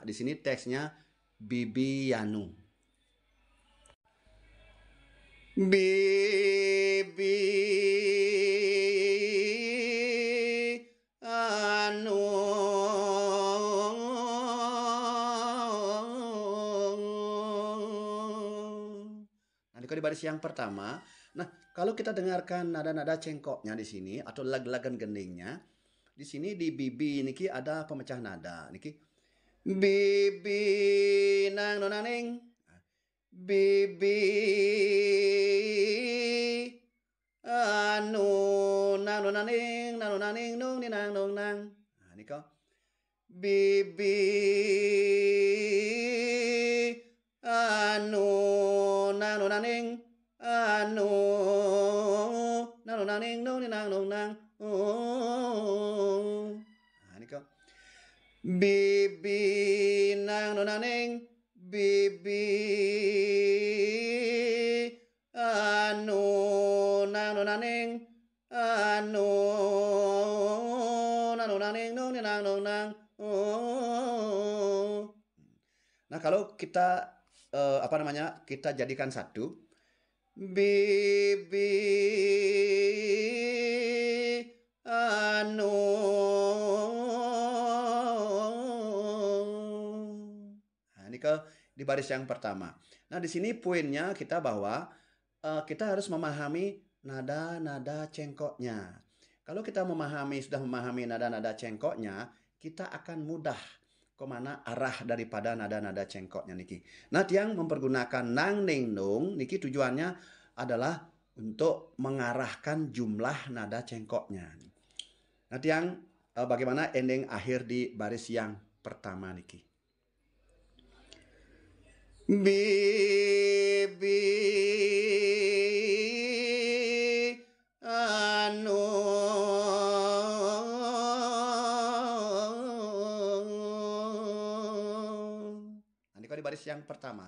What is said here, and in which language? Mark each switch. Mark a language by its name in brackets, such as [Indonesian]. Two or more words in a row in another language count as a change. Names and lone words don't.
[Indonesian] Di sini teksnya Bibi Yanu. Bibi anu Nah, di baris yang pertama. Nah, kalau kita dengarkan nada-nada cengkoknya di sini atau lag-lagan gendingnya, di sini di bibi niki ada pemecah nada niki. Bibi nang nonaning. Bibi anu nang nonaning nung ni nang nung nang. Nah, niko. Bibi anu nang nonaning anu nang nonaning nung ni nang nung nang. Nah, niko. Bibi nang nonaning bibi anu nang nonaning anu nang nonaning nung ni nang nung nang. Nah, kalau kita kita jadikan satu, bibi anu. Nah, ini di baris yang pertama. Nah, di sini poinnya kita bahwa kita harus memahami nada-nada cengkoknya. Kalau kita sudah memahami nada-nada cengkoknya, kita akan mudah kemana arah daripada nada-nada cengkoknya niki. Nah, yang mempergunakan nang ning nung niki tujuannya adalah untuk mengarahkan jumlah nada cengkoknya. Nah, yang bagaimana ending akhir di baris yang pertama niki. Bibi anu Nah, ini di baris yang pertama.